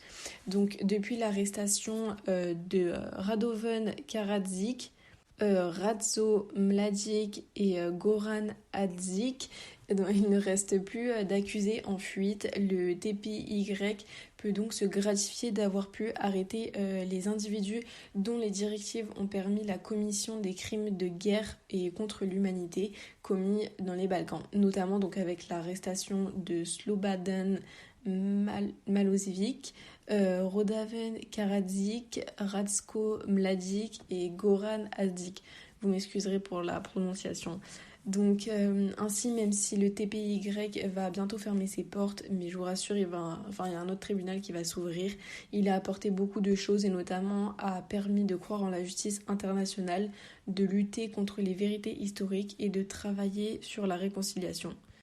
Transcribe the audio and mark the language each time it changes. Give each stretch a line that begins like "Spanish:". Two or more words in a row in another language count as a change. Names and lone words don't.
French: Depuis l'arrestation de Radovan Karadzic, Ratko Mladic et Goran Hadžić, il ne reste plus d'accusés en fuite. Le TPIY peut donc se gratifier d'avoir pu arrêter les individus dont les directives ont permis la commission des crimes de guerre et contre l'humanité commis dans les Balkans, notamment avec l'arrestation de Slobodan Milošević, Radovan Karadzic, Ratko Mladic et Goran Hadžić. Vous m'excuserez pour la prononciation. Donc ainsi, même si le TPY va bientôt fermer ses portes, mais je vous rassure, il y a un autre tribunal qui va s'ouvrir. Il a apporté beaucoup de choses et notamment a permis de croire en la justice internationale, de lutter contre les vérités historiques et de travailler sur la réconciliation.